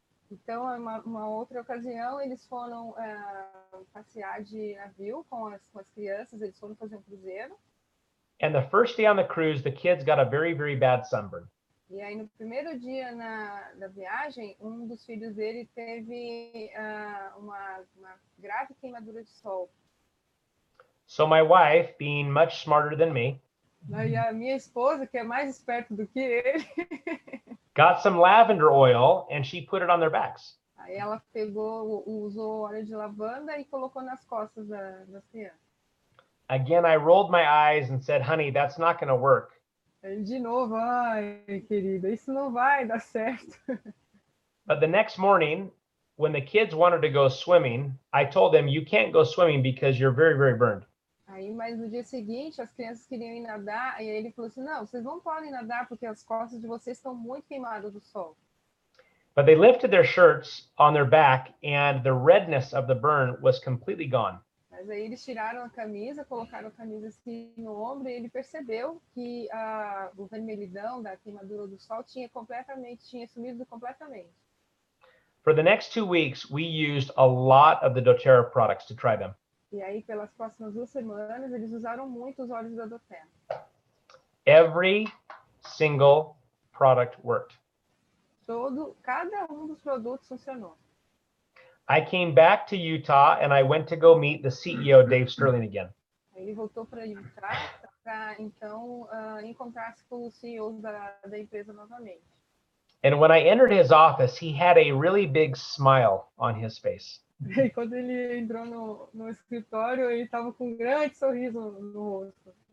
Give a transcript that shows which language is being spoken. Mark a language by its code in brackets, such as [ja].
[pt] Então, uma outra ocasião, eles foram passear de navio com as crianças, eles foram fazer um cruzeiro. [en] And the first day on the cruise, the kids got a very, very bad sunburn. [pt] E aí, no primeiro dia da viagem, um dos filhos dele teve uma grave queimadura de sol. [en] So my wife, being much smarter than me, [pt] Aí a minha esposa, que é mais esperta do que ele, [en] got some lavender oil and she put it on their backs. [pt] aí ela usou óleo de lavanda e colocou nas costas das crianças. [en] Again, I rolled my eyes and said, honey, that's not going to work. [pt] Aí, de novo, querida, isso não vai dar certo. [en] But the next morning, when the kids wanted to go swimming, I told them, you can't go swimming because you're very, very burned. [pt] Aí, mas no dia seguinte, as crianças queriam ir nadar, e aí ele falou assim, não, vocês não podem nadar porque as costas de vocês estão muito queimadas do sol. [en] But they lifted their shirts on their back and the redness of the burn was completely gone. [pt] Mas aí eles tiraram a camisa, colocaram a camisa assim no ombro, e ele percebeu que o vermelhidão da queimadura do sol tinha sumido completamente. [en] For the next 2 weeks, we used a lot of the Doterra products to try them. [pt] E aí, pelas próximas 2 semanas, eles usaram muito os óleos da Doterra. [en] Every single product worked. [pt] Cada dos produtos funcionou. [en] I came back to Utah and I went to go meet the CEO, Dave Sterling, again. [pt] Aí ele voltou para Utah para então encontrar-se com o CEO da empresa novamente. [en] And when I entered his office, he had a really big smile on his face. [pt] E quando ele entrou no escritório, ele estava com um grande sorriso no rosto.